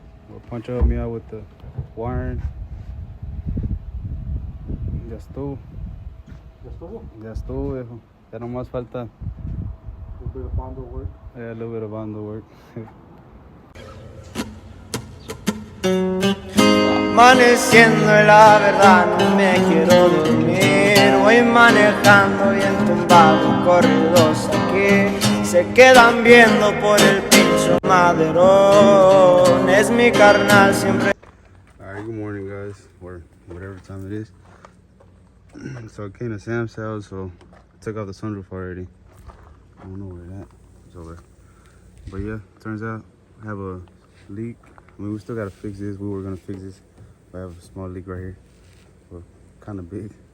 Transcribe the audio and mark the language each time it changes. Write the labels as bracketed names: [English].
[English] We'll punch help me out with the wiring. [Spanish] Ya estuvo. Ya estuvo, viejo. Ya no más falta. [English] A little bit of bundle work. Yeah, a little bit of bundle work. [Spanish] Amaneciendo y la verdad no me quiero dormir. Voy manejando bien tumbado, corridos aquí se quedan viendo por el pincho maderón. Es mi carnal siempre. [English] Alright, good morning, guys, or whatever time it is. So I came to Sam's house, so I took off the sunroof already. I don't know where that is over. But yeah, turns out I have a leak. I mean, we still gotta fix this. We were gonna fix this. I have a small leak right here, but kind of big.